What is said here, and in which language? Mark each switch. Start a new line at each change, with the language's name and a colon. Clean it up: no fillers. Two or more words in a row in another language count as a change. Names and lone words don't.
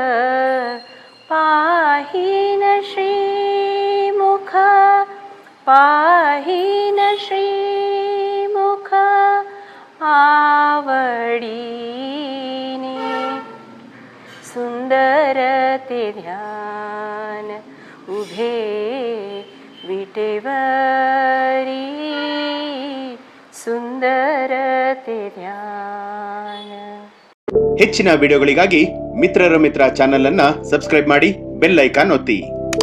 Marathi: पाहीन श्रीमुख, पाहीन श्रीमुख आवडीने, सुंदरते ध्यान उभे विटेवरी, सुंदरते ध्यान.
Kannada: ಹೆಚ್ಚಿನ ವಿಡಿಯೋಗಳಿಗಾಗಿ ಮಿತ್ರರ ಮಿತ್ರ ಚಾನೆಲ್ ಅನ್ನು ಸಬ್ಸ್ಕ್ರೈಬ್ ಮಾಡಿ, ಬೆಲ್ ಐಕಾನ್ ಒತ್ತಿ.